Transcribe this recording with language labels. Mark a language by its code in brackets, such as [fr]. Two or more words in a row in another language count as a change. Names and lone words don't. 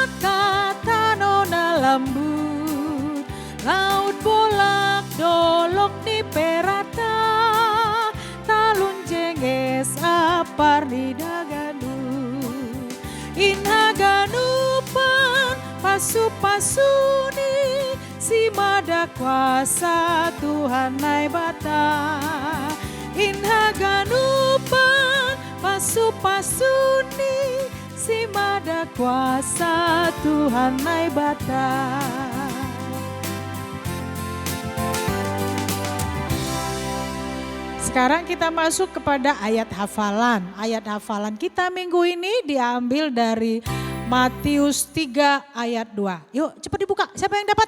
[bts] tatanona lembut, laut bolak dolok di perata, talun cenges apar di daganu, inhaganupan pasu-pasuni, si mada kuasa Tuhan nai bata, inhaganupan pasu-pasuni, si mada kuasa Tuhan nai bata. [id] Sekarang kita masuk kepada ayat hafalan. Ayat hafalan kita minggu ini diambil dari Matius 3 ayat 2. Yuk cepat dibuka, siapa yang dapat?